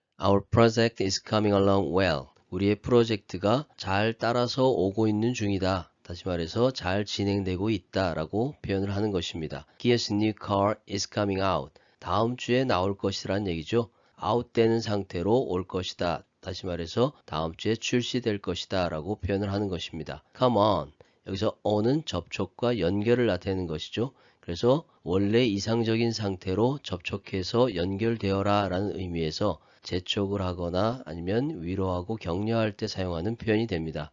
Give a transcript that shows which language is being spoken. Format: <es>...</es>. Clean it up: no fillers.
<en>Our project is coming along well.</en> <ko>우리의 프로젝트가 잘 따라서 오고 있는 중이다. 다시 말해서 잘 진행되고 있다 라고 표현을 하는 것입니다.</ko> <en>Kia's new car is coming out.</en> <ko>다음 주에 나올 것이라는 얘기죠. 아웃되는 상태로 올 것이다. 다시 말해서 다음 주에 출시될 것이다 라고 표현을 하는 것입니다.</ko> <en>Come on.</en> <ko>여기서 on은 접촉과 연결을 나타내는 것이죠. 그래서 원래 이상적인 상태로 접촉해서 연결되어라 라는 의미에서 재촉을 하거나 아니면 위로하고 격려할 때 사용하는 표현이 됩니다.</ko>